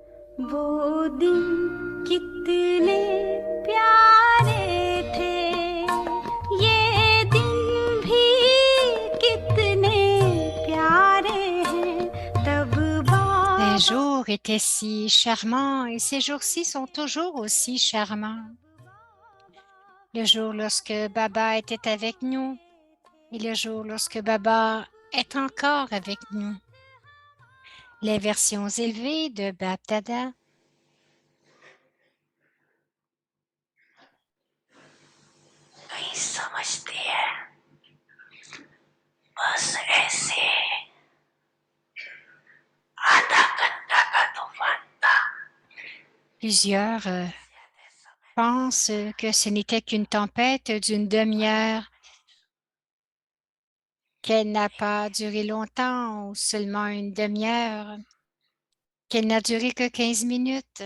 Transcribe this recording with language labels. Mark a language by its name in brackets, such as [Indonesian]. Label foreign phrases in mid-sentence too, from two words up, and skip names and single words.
[Hindi] वो दिन कितने प्यारे थे ये दिन भी कितने प्यारे हैं तब [French] Les बाबा jours étaient si charmants et ces jours-ci sont toujours aussi charmants. Le jour lorsque Baba était avec nous et le jour lorsque Baba est encore avec nous. Les versions élevées de Bab Dada. [Hindi] नहीं समझती है बस ऐसे आधा घंटा का तूफान था [French] Plusieurs pensent que ce n'était qu'une tempête d'une demi-heure, qu'elle n'a pas duré longtemps ou seulement une demi-heure, qu'elle n'a duré que 15 minutes.